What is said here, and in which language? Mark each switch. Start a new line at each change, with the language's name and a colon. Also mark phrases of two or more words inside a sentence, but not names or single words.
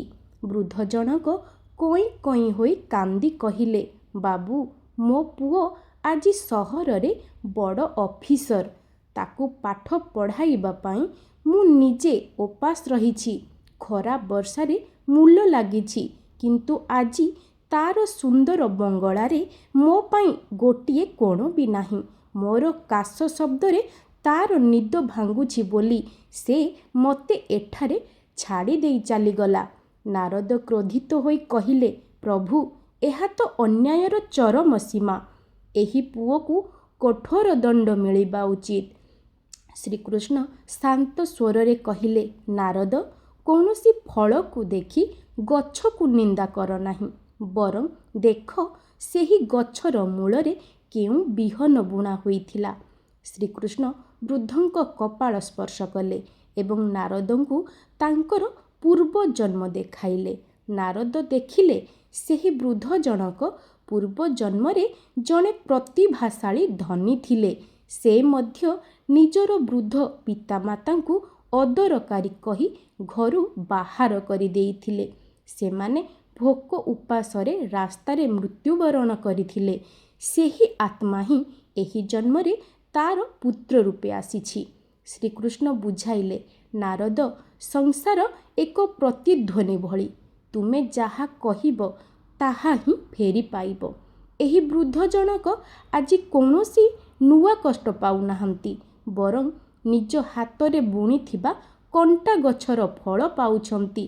Odia: ବୃଦ୍ଧ ଜନକ କୋଇ କୋଇ ହୋଇ କାନ୍ଦି କହିଲେ, ବାବୁ ମୋ ପୁଅ ଆଜି ସହର ରେ ବଡ଼ ଅଫିସର, ତାକୁ ପାଠ ପଢ଼ାଇବା ପାଇଁ ମୁଁ ନିଜେ ଉପାସ ରହିଛି। ଖରା ବର୍ଷାରେ ମୂଲ ଲାଗିଛି, କିନ୍ତୁ ଆଜି ତାର ସୁନ୍ଦର ବଙ୍ଗଳାରେ ମୋ ପାଇଁ ଗୋଟିଏ କୋଣ ବି ନାହିଁ। ମୋର କାଶ ଶବ୍ଦରେ ତାର ନିଦ ଭାଙ୍ଗୁଛି ବୋଲି ସେ ମତେ ଏଠାରେ ଛାଡ଼ି ଦେଇ ଚାଲିଗଲା। ନାରଦ କ୍ରୋଧିତ ହୋଇ କହିଲେ, ପ୍ରଭୁ ଏହା ତ ଅନ୍ୟାୟର ଚରମ ସୀମା, ଏହି ପୁଅ କୁ କଠୋର ଦଣ୍ଡ ମିଳିବା ଉଚିତ। ଶ୍ରୀକୃଷ୍ଣ ଶାନ୍ତ ସ୍ୱରେ କହିଲେ, ନାରଦ କୌଣସି ଫଳ କୁ ଦେଖି ଗଛ କୁ ନିନ୍ଦା କର ନାହିଁ, ବରଂ ଦେଖ ସେହି ଗଛର ମୂଳରେ କେଉଁ ବିହନ ବୁଣା ହୋଇଥିଲା। ଶ୍ରୀକୃଷ୍ଣ ବୃଦ୍ଧଙ୍କ କପାଳ ସ୍ପର୍ଶ କଲେ ଏବଂ ନାରଦଙ୍କୁ ତାଙ୍କର ପୂର୍ବ ଜନ୍ମ ଦେଖାଇଲେ। ନାରଦ ଦେଖିଲେ ସେହି ବୃଦ୍ଧ ଜନକ ପୂର୍ବ ଜନ୍ମରେ ଜଣେ ପ୍ରତିଭାଶାଳୀ ଧନୀ ଥିଲେ। ସେ ମଧ୍ୟ ନିଜର ବୃଦ୍ଧ ପିତାମାତାଙ୍କୁ ଅଦରକାରୀ କହି ଘରୁ ବାହାର କରି ଦେଇଥିଲେ। ସେମାନେ ଭୋକ ଉପାସରେ ରାସ୍ତାରେ ମୃତ୍ୟୁବରଣ କରିଥିଲେ। ସେହି ଆତ୍ମା ହିଁ ଏହି ଜନ୍ମରେ ତାର ପୁତ୍ର ରୂପେ ଆସିଛି। ଶ୍ରୀକୃଷ୍ଣ ବୁଝାଇଲେ, ନାରଦ ସଂସାର ଏକ ପ୍ରତିଧ୍ୱନି ଭଳି, ତୁମେ ଯାହା କହିବ ତାହା ହିଁ ଫେରି ପାଇବ। ଏହି ବୃଦ୍ଧ ଜନକ ଆଜି କୌଣସି ନୂଆ କଷ୍ଟ ପାଉ ନାହାନ୍ତି, ବରଂ ନିଜ ହାତରେ ବୁଣିଥିବା କଣ୍ଟା ଗଛର ଫଳ ପାଉଛନ୍ତି।